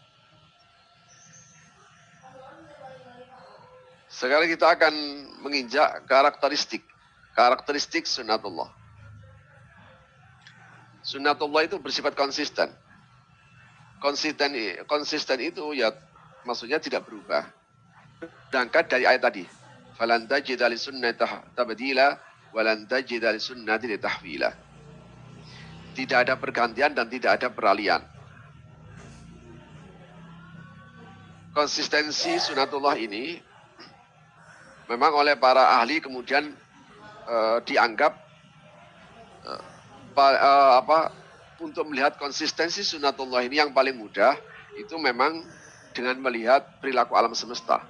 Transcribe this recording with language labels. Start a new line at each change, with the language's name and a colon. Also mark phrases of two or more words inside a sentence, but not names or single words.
Indonesian: Sekarang kita akan menginjak karakteristik sunnatullah. Sunnatullah itu bersifat konsisten. Konsisten itu ya maksudnya tidak berubah. Berangkat dari ayat tadi.
Arabic: فلن تجد لسنة تبديلا ولن تجد لسنة تحويلا.
Indonesian: Tidak ada pergantian dan tidak ada peralihan. Konsistensi sunnatullah ini memang oleh para ahli kemudian dianggap untuk melihat konsistensi sunnatullah ini yang paling mudah itu memang dengan melihat perilaku alam semesta.